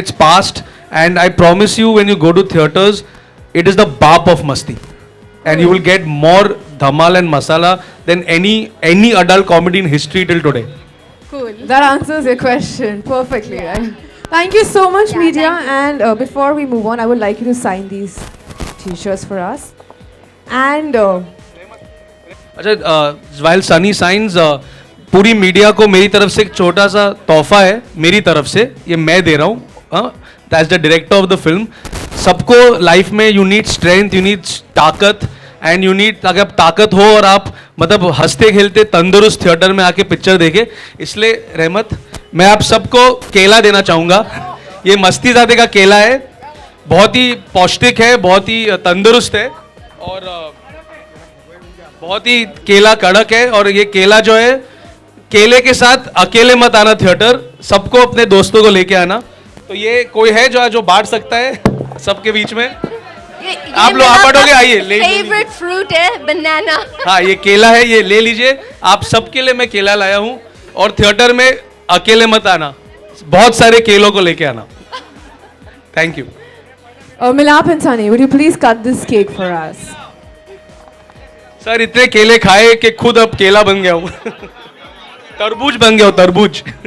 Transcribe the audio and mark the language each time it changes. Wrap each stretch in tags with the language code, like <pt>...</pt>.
<en>It's past, and I promise you, when you go to theaters, it is the bap of Masti, and you will get more dhamal and masala than any adult comedy in history till today. Cool. That answers your question perfectly. Right? Thank you so much, media. And before we move on, I would like you to sign these T-shirts for us. And</en> <hi>अच्छा,</hi> <en>while Sunny signs,</en> <hi>पूरी media को मेरी तरफ से एक छोटा सा तोहफा है, मेरी तरफ से ये मैं दे रहा हूँ,</hi> <en>As the director of the film.</en> <hi>सबको लाइफ में</hi> <en>you need strength, you need</en> <hi>ताकत,</hi> <en>and you need,</en> <hi>अगर आप ताकत हो और आप मतलब हंसते खेलते तंदुरुस्त थिएटर में आके पिक्चर देखे, इसलिए रहमत मैं आप सबको केला देना चाहूँगा. ये मस्तीज़ादे का केला है, बहुत ही पौष्टिक है, बहुत ही तंदुरुस्त है, और बहुत ही केला कड़क है. और ये केला जो है, केले के साथ अकेले मत आना थिएटर, सबको अपने दोस्तों को लेके आना. तो ये कोई है जो बांट सकता है सबके बीच में? आप लोग आप बांटोगे, आइए ले.</hi> <en>Favorite fruit है banana.</en> <hi>हाँ, ये केला है, ये ले लीजिए. आप सबके लिए मैं केला लाया हूँ, और थिएटर में अकेले मत आना, बहुत सारे केलों को लेके आना.</hi> <en>Thank you. Milap and Sunny, would you please cut this cake for us?</en> <hi>Sir, इतने केले खाए कि खुद अब केला बन गया हूँ. तरबूज बन गया हूँ, तरबूज.</hi>